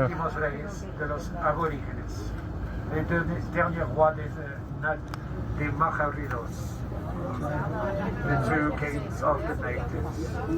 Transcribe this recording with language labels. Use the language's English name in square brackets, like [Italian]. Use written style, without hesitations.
[Spanish] últimos reyes de los aborígenes. [French] Les deux derniers rois des Majoreros. [English] The two kings of the natives.